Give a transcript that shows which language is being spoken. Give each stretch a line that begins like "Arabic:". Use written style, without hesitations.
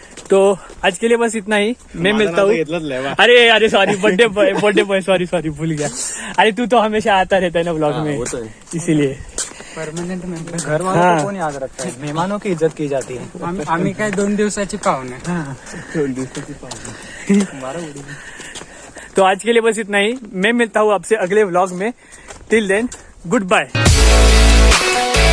Hindi: तो आज के लिए बस इतना ही, मैं मिलता हूँ। अरे सॉरी, बर्थडे बॉय सॉरी भूल गया। अरे तू तो हमेशा आता रहता है ना व्लॉग में, इसीलिए परमनंट मेंबर। घर वालों को कौन याद रखता है? मेहमानों की इज्जत की जाती है।
Marathi: आम्ही काय 2 दिवसाची पाहुणे।
Hindi: तो आज के लिए बस इतना ही, मैं मिलता हूँ आपसे अगले व्लॉग में।
English: Till then good bye.